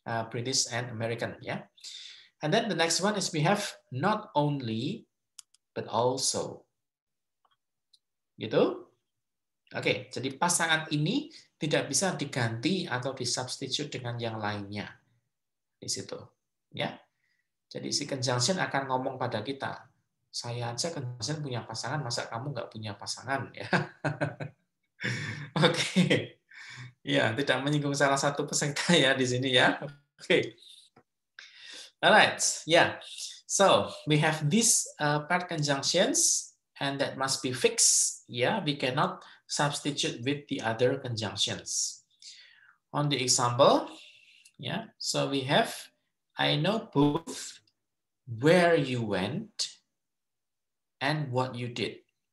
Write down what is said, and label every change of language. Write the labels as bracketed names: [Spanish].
[English] British and American ya. And then the next one is we have not only but also. [Indonesian] Gitu? Oke, jadi pasangan ini tidak bisa diganti atau disubstitute dengan yang lainnya. Di situ. Ya. Jadi si conjunction akan ngomong pada kita, saya aja conjunction punya pasangan, masa kamu nggak punya pasangan? Ya. Oke. Ya, tidak menyinggung salah satu peserta ya di sini ya. [English] Oke. Alright, yeah. So we have these paired conjunctions, and that must be fixed. Yeah, we cannot substitute with the other conjunctions. On the example, yeah. So we have I know both where you went and what you did.